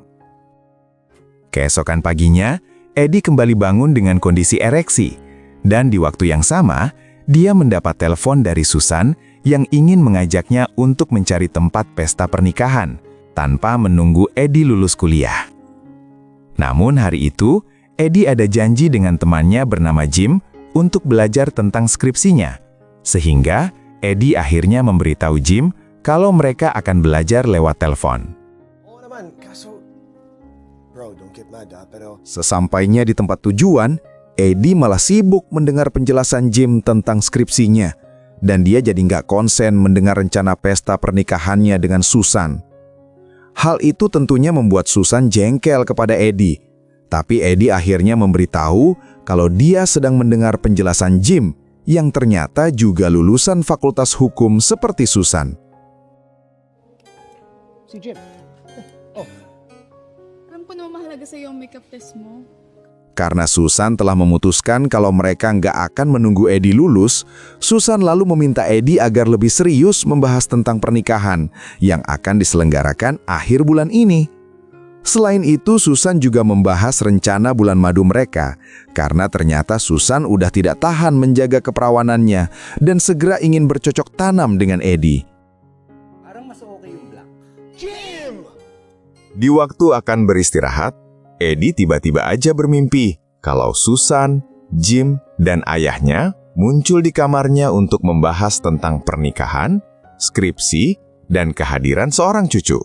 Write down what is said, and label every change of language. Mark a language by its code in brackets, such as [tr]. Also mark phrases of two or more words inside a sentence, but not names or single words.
[id] Keesokan paginya, Eddie kembali bangun dengan kondisi ereksi, dan di waktu yang sama, dia mendapat telepon dari Susan yang ingin mengajaknya untuk mencari tempat pesta pernikahan tanpa menunggu Eddie lulus kuliah. Namun hari itu, Eddie ada janji dengan temannya bernama Jim untuk belajar tentang skripsinya, sehingga Eddie akhirnya memberitahu Jim kalau mereka akan belajar lewat telepon. [tl] Oo naman, kaso... [en] Bro, don't get mad pero... [id] Sesampainya di tempat tujuan, Eddie malah sibuk mendengar penjelasan Jim tentang skripsinya, dan dia jadi nggak konsen mendengar rencana pesta pernikahannya dengan Susan. Hal itu tentunya membuat Susan jengkel kepada Eddie, tapi Eddie akhirnya memberitahu kalau dia sedang mendengar penjelasan Jim yang ternyata juga lulusan fakultas hukum seperti Susan. [tl] Si Jim. Oh, Alam ko naman mahalaga sa iyo ang makeup test mo. [id] Karena Susan telah memutuskan kalau mereka nggak akan menunggu Eddie lulus, Susan lalu meminta Eddie agar lebih serius membahas tentang pernikahan yang akan diselenggarakan akhir bulan ini. Selain itu, Susan juga membahas rencana bulan madu mereka, karena ternyata Susan udah tidak tahan menjaga keperawanannya dan segera ingin bercocok tanam dengan Eddie. [tl] Parang mas okay yung black. Jim! [id] Di waktu akan beristirahat, Eddie tiba-tiba aja bermimpi kalau Susan, Jim, dan ayahnya muncul di kamarnya untuk membahas tentang pernikahan, skripsi, dan kehadiran seorang cucu.